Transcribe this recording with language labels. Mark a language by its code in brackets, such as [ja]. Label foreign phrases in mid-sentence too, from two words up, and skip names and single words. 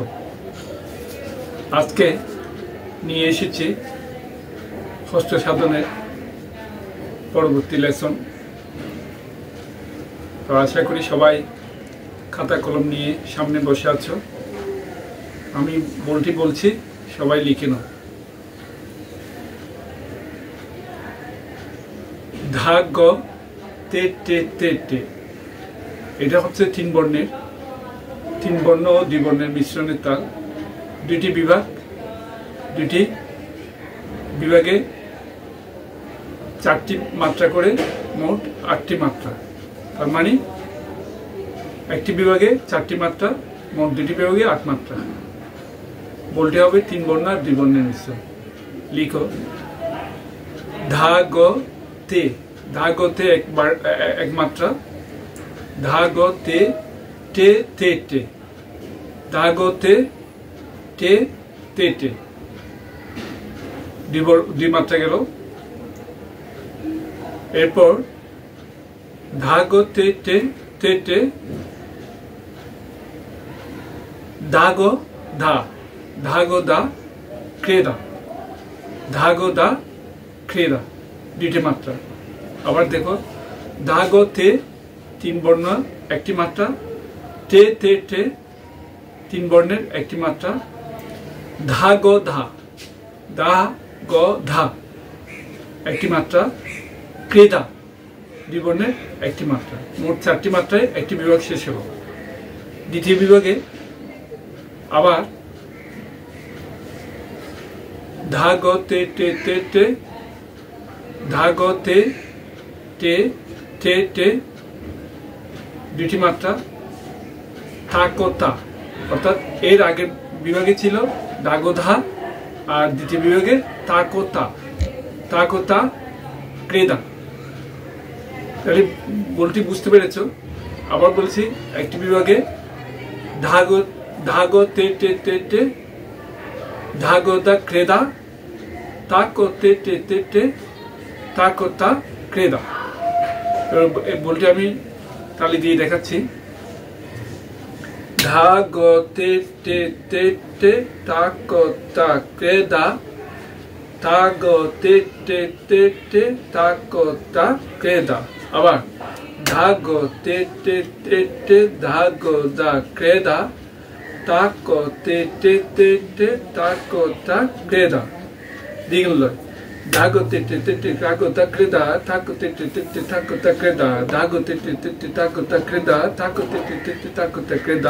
[bn] আজ কে নিয়ে এসেছি হস্ত সাধনের পরবর্তী লেসন। তো আশা করি সবাই খাতা কলম নিয়ে সামনে বসে আছো। আমি বোলটি বলছি সবাই লিখে নাও। धा ग ते टे ते टे এটা হচ্ছে তিন বর্ণ ও দুই বর্ণের মিশ্রণের তাল। দুটি বিভাগে চারটি মাত্রা করে মোট 8টি মাত্রা। তার মানে একটি বিভাগে 4টি মাত্রা, মোট দুটি বিভাগে 8 মাত্রা। বলতে হবে তিন বর্ণ আর দুই বর্ণের মিশ্রণ। লিখো ধা গ ते। धा ग ते এক মাত্রা। धा ग ते टे ते टे। धा ग ते टे ते टे দুই মাত্রা গেল। एरपर धा ग ते टे ते टे धा ग धा धा ग दा क्रेदा धा ग दा क्रेदा দুটি মাত্রা। আবার দেখো ধা গ তে তিন বর্ণ একটি মাত্রা, টে তে টে তিন বর্ণের একটি মাত্রা, ধা গ ধা ধা গ ধা একটি মাত্রা, ক্রেদা দুই বর্ণের একটি মাত্রা। মোট 4টি মাত্রায় একটি বিভাগ শেষ হলো। দ্বিতীয় বিভাগে আবার ধা গ তে তে তে তে धा ग ते टे टे टे দুটি মাত্রা, তা ক তা অর্থাৎ এর আগের বিভাগে ছিল ধা গ ধা আর দ্বিতীয় বিভাগে তা ক তা ক্রেদা। তাহলে বলটি বুঝতে পেরেছো? আবার বলছি একটি বিভাগে धा ग ते टे टे टे धा ग दा क्रेदा ता क ते टे टे टे ताकोता क्रेदा। বোলতে আমি তালি দিয়ে দেখাচ্ছি। धा ग ते टे टे टे ताकोता क्रेदा ता ग ते टे टे टे ताकोता क्रेदा। আবার धा ग ते टे टे टे धा ग दा क्रेदा ता क ते टे टे टे ताकोता क्रेदा। দ্বিগুণ লয়। धागो ते ते ते ते धागो ता क्रेदा धागो ते ते ते ते धागो ता क्रेदा धागो ते ते ते ते धागो ता क्रेदा धागो ते ते ते ते धागो ता क्रेदा।